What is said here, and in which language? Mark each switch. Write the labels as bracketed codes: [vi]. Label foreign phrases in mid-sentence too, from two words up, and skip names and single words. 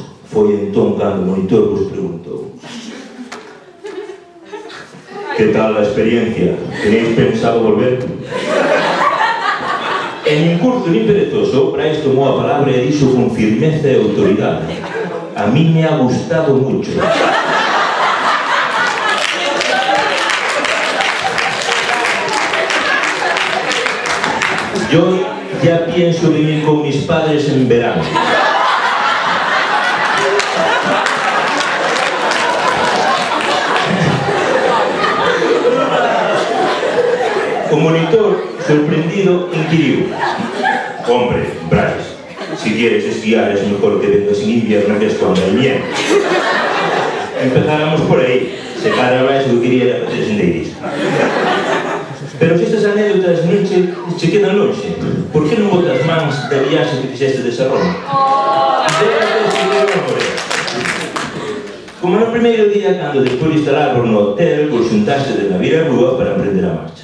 [gl] Foi entón cando o monitor vos preguntou: que tal a experiencia? [es] Tenéis pensado volver? [gl] E nin curto nin perezoso, Brais tomou a palabra e dixo con firmeza e autoridade: [es] a mí me ha gustado mucho. Yo ya pienso vivir con mis padres en verano. [gl] O monitor, sorprendido, inquiriu: [es] hombre, Brais, si quieres esquiar es mejor que vengas en invierno que es cuando hay nieve. [gl] Empezáramos por aí. Se cara Brais o que quería era facer sendeirista. Pero se estas anécdotas non che quedan longe, por que non botas mans da viaxe que fixeste de Sarrón? Como no primeiro día, cando despois de instalarvos no hotel, vos xuntaste de navir a rúa para emprender a marcha.